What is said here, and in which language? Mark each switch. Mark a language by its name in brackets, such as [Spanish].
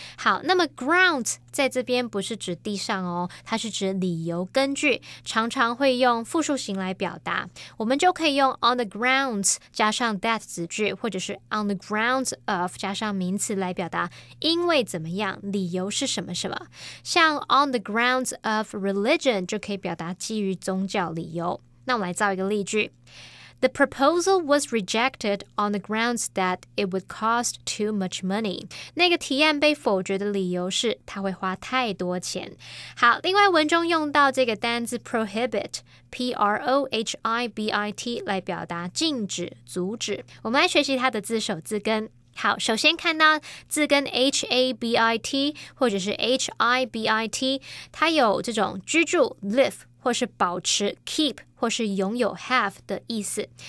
[Chinese] 好，那么 grounds 在这边不是指地上哦，它是指理由根据，常常会用复数形来表达，我们就可以用 on the grounds 加上 that 子句，或者是 on the grounds of 加上名词来表达因为怎么样，理由是什么什么。像 [English] on the grounds of religion [Chinese] 就可以表达基于宗教理由。那我们来造一个例句。 [English] The proposal was rejected on the grounds that it would cost too much money. [Chinese] 那个提案被否决的理由是它会花太多钱。好，另外文中用到这个单字 prohibit, P-R-O-H-I-B-I-T 来表达禁止、阻止。我们来学习它的字首字根。好，首先看到字根 H-A-B-I-T 或者是 H-I-B-I-T， 它有这种居住 live 或是保持 keep 或是拥有 have 的意思。